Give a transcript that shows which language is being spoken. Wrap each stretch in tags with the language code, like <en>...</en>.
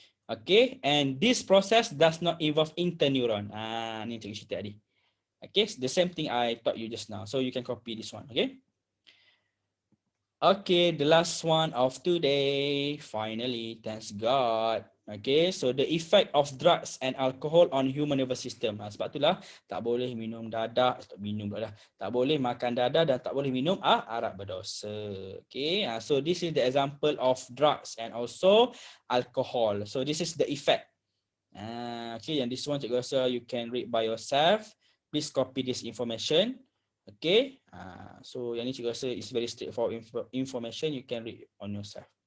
<en>Okay, and this process does not involve interneuron.</en> <ms>Ni cikgu cerita tadi.</ms> <en>Okay, the same thing I taught you just now. So you can copy this one. Okay. Okay, the last one of today. Finally, thanks God. Okay, so the effect of drugs and alcohol on human nervous system.</en> <ms>Sebab itulah tak boleh minum dadah, tak boleh makan dadah dan tak boleh minum arak berdosa.</ms> <en>Okay, so this is the example of drugs and also alcohol. So this is the effect. Okay, and this one</en> <ms>cikgu rasa</ms> <en>you can read by yourself. Please copy this information. Okay, so</en> <ms>yang ni cikgu rasa</ms> <en>is very straightforward information, you can read on yourself.</en>